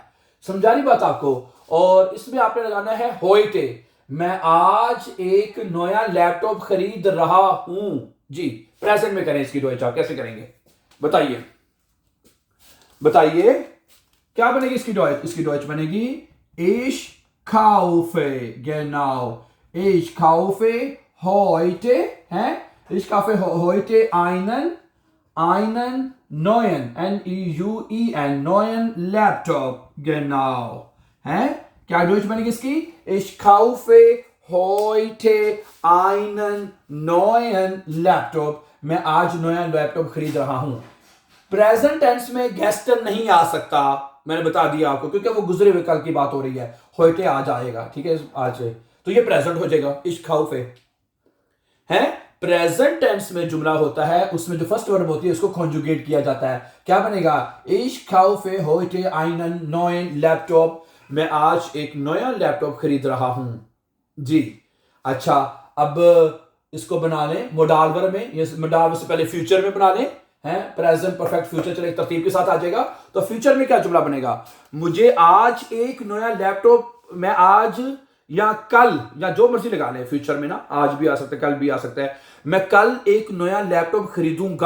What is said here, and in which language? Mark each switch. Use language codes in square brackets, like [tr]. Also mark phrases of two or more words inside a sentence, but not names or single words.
[hi] समझा रही बात आपको? और इसमें आपने लगाना है होइटे, मैं आज एक नया लैपटॉप खरीद रहा हूं। जी, प्रेजेंट में करें इसकी डॉइच, आप कैसे करेंगे? बताइए क्या बनेगी इसकी डॉइच? इसकी डॉइच बनेगी [de] ich kaufe, genau, ich kaufe heute, है, ich kaufe heute einen neuen NEUEN neuen Laptop, genau, [hi] है। क्या डॉइच बनेगी इसकी? [de] ich kaufe heute einen neuen Laptop, [hi] मैं आज नया लैपटॉप खरीद रहा हूं। [en] present tense [hi] में गेस्टन नहीं आ सकता, मैंने बता दिया आपको, क्योंकि वो गुजरे हुए कल की बात हो रही है। heute आज आएगा, ठीक है, आज से, तो ये प्रेजेंट हो जाएगा। [de] ich kaufe [hi] है [en] present tense [hi] में जुमला होता है, उसमें जो [en] first verb [hi] होती है उसको कॉन्जुगेट किया जाता है। क्या बनेगा? [de] ich kaufe heute einen neuen Laptop, [hi] मैं आज एक नया लैपटॉप खरीद रहा हूं जी। अच्छा, अब इसको बना लें [en] modal verb [hi] में, ये मोडाल से पहले फ्यूचर में बना लें, हैं [en] present perfect future, [hi] चलो एक तरतीब के साथ आ जाएगा। तो फ्यूचर में क्या जुमला बनेगा? मुझे आज एक नया लैपटॉप, मैं आज या कल या जो मर्जी लगा ले फ्यूचर में ना, आज भी आ सकता है, कल भी आ सकता है, मैं कल एक नया लैपटॉप खरीदूंगा।